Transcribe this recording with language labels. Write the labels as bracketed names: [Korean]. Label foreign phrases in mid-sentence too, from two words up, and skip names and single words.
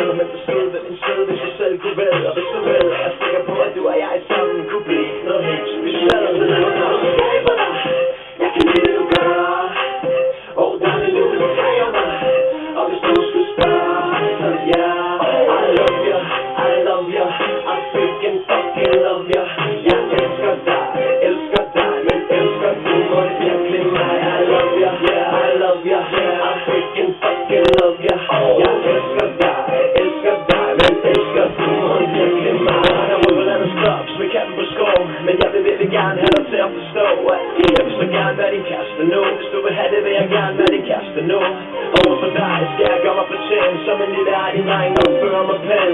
[Danish] Men det stod ved min sted, hvis jeg selv kunne vælge. Og hvis du vil, er jeg sikker på, at du og jeg sammen kunne blive noget helt specielt. Jeg kan lide det du gør. Og der er nu, du tager mig. Og hvis du skulle spørge, så ja. [English] I love you, I love you. I freaking fucking love you. [Danish] Jeg elsker dig, men elsker du mig virkelig mig. [English] I love you, yeah, I love you. I freaking fucking love you. [Danish] Jeg elsker dig, men elsker du mig virkelig mig. Der er på landet stops med katten på skov. Men jeg vil virkelig gerne have dig til at forstå, at jeg vil så gerne være din kæreste nu. Hvis du vil have det, vil jeg gerne være din kæreste nu. Overfor dig skal jeg gøre mig fortjent som en lille egen dreng og føre mig pæn.